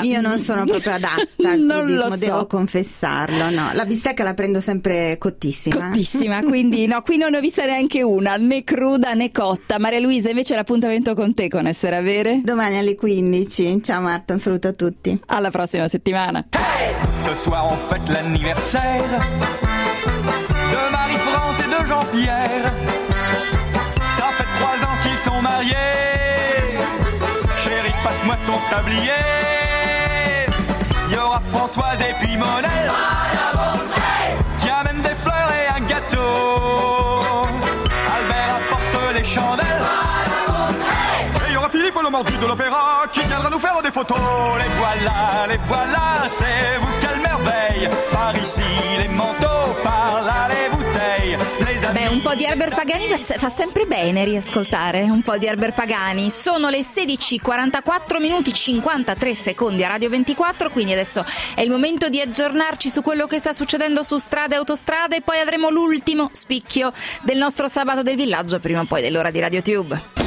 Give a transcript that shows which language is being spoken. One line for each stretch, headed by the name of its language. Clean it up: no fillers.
Italian: Io non sono proprio adatta al non crudismo, lo so. Devo confessarlo, no. La bistecca la prendo sempre cottissima, quindi no, qui non ho vista neanche una, né cruda né cotta. Maria Luisa, invece l'appuntamento con te, con Essere a Bere, domani alle 15. Ciao Marta, un saluto a tutti, alla prossima settimana. Hey!
French: Ce soir on fête l'anniversaire de Marie-France et de Jean-Pierre. Ça fait 3 ans qu'ils sont mariés. Chérie, passe-moi ton tablier. Yo, aura Françoise et puis Monelle. Madame, hey, qui amène des fleurs et un gâteau. Albert apporte les chandelles. Madame, hey, et il y aura Philippe le mordu de l'opéra qui viendra nous faire des photos. Les voilà, c'est vous quelle merveille. Par ici les manteaux, par là les bouteilles.
Italian: Beh, un po' di Herbert Pagani fa sempre bene riascoltare un po' di Herbert Pagani. Sono le 16:44 minuti 53 secondi a Radio 24, quindi adesso è il momento di aggiornarci su quello che sta succedendo su strade e autostrade, e poi avremo l'ultimo spicchio del nostro sabato del villaggio prima o poi dell'ora di RadioTube.